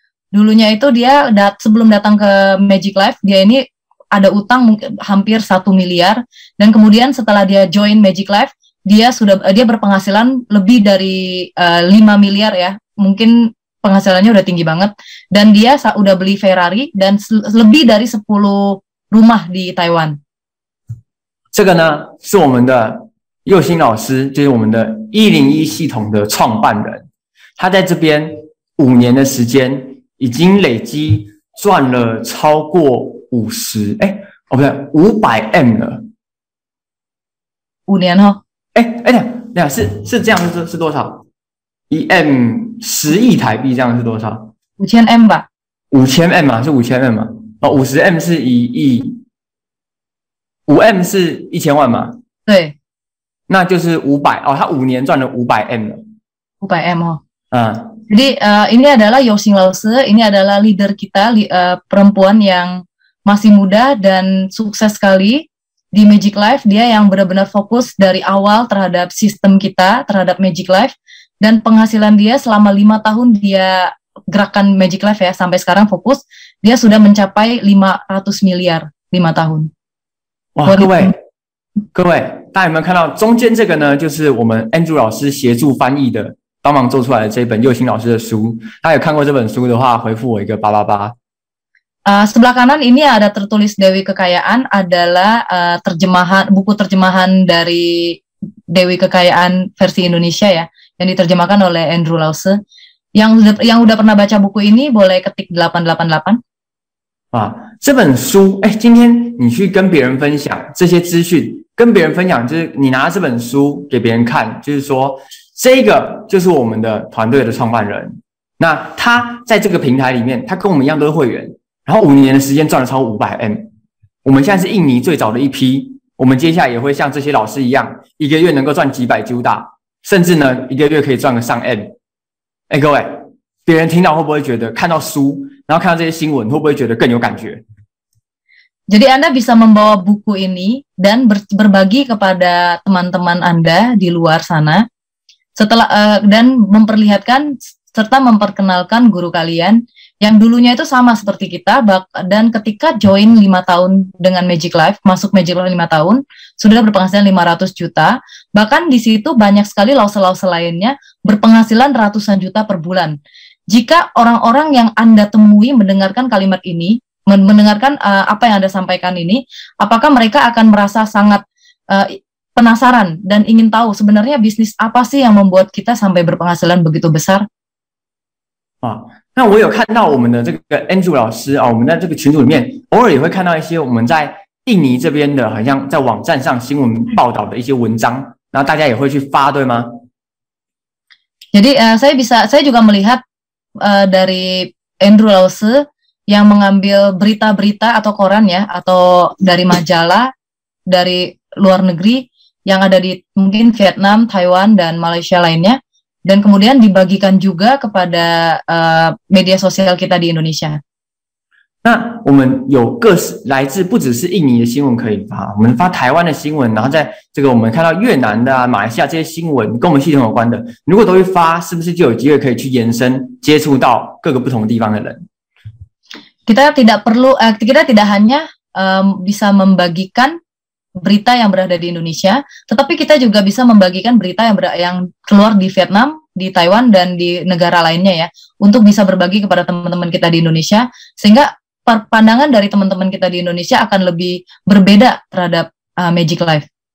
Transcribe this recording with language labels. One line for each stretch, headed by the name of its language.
Indonesian: Dulunya itu dia sebelum datang ke Magic Life, dia ini ada utang hampir 1 miliar, dan kemudian setelah dia join Magic Life, dia berpenghasilan lebih dari 5 miliar ya. Mungkin penghasilannya udah tinggi banget, dan dia udah beli Ferrari dan lebih dari 10 rumah di Taiwan.
Chinese: 这个呢是我们的佑星老师，就是我们的101系统的创办人，他在这边5年的时间。已经累积赚了超过500M 了。 5年哦。是这样是多少？1M 10亿台币，这样是多少？5000M 吧。 5000M 嘛，是5000M 嘛。50M 是1亿，5M 是1000万嘛。对。那就是500他5年赚了500M 了。 500M 哦。
Indonesian: Jadi ini adalah Yoshing Lause, ini adalah leader kita, perempuan yang masih muda dan sukses sekali di Magic Life. Dia yang benar-benar fokus dari awal terhadap sistem kita, terhadap Magic Life, dan penghasilan dia selama 5 tahun dia gerakan Magic Life ya, sampai sekarang fokus, dia sudah mencapai 500 miliar 5 tahun.
Chinese: 哇，各位，大家有没有看到中间这个呢？就是我们 Andrew 老师协助翻译的。帮忙做出来的这本佑星老师的书，大家有看过这本书的话，回复我一个888。
Indonesian: Sebelah kanan ini ada tertulis Dewi Kekayaan, adalah buku terjemahan dari Dewi Kekayaan versi Indonesia ya, yang diterjemahkan oleh Andrew Lause. Yang udah pernah baca buku ini boleh ketik 888。
Chinese: 这本书，今天你去跟别人分享这些资讯，跟别人分享就是你拿这本书给别人看，就是说。这个就是我们的团队的创办人，那他在这个平台里面，他跟我们一样都是会员，然后5年的时间赚了超过500M。我们现在是印尼最早的一批，我们接下来也会像这些老师一样，1个月能够赚几百juta，甚至呢1个月可以赚个上M。各位，别人听到会不会觉得看到书，然后看到这些新闻，会不会觉得更有感觉？
Indonesian: Jadi Anda bisa membawa buku ini dan berbagi kepada teman-teman Anda di luar sana. Dan memperlihatkan serta memperkenalkan guru kalian yang dulunya itu sama seperti kita, dan ketika join 5 tahun dengan Magic Life, masuk Magic Life 5 tahun, sudah berpenghasilan 500 juta, bahkan di situ banyak sekali lause-lause lainnya berpenghasilan ratusan juta per bulan. Jika orang-orang yang Anda temui mendengarkan kalimat ini, mendengarkan apa yang Anda sampaikan ini, apakah mereka akan merasa sangat penasaran dan ingin tahu sebenarnya bisnis apa sih yang membuat kita sampai berpenghasilan begitu besar.
Chinese: 那我有看到我们的这个 Andrew 老师啊，我们在这个群组里面偶尔也会看到一些我们在印尼这边的，好像在网站上新闻报道的一些文章，然后大家也会去发，对吗？
Indonesian: Jadi saya juga melihat dari Andrew Lause yang mengambil berita-berita atau koran ya, atau dari majalah dari luar negeri yang ada di mungkin Vietnam, Taiwan, dan Malaysia lainnya, dan kemudian dibagikan juga kepada media sosial kita di Indonesia.
Chinese: 那我们有来自不只是印尼的新闻可以发，我们发台湾的新闻，然后在这个我们看到越南的马来西亚这些新闻跟我们系统有关的，如果都会发，是不是就有机会可以去延伸接触到各个不同地方的人？
Indonesian: kita tidak hanya bisa membagikan berita yang berada di Indonesia, tetapi kita juga bisa membagikan berita yang keluar di Vietnam, di Taiwan, dan di negara lainnya ya, untuk bisa berbagi kepada teman-teman kita di Indonesia, sehingga pandangan dari teman-teman kita di Indonesia akan lebih berbeda terhadap Magic Life.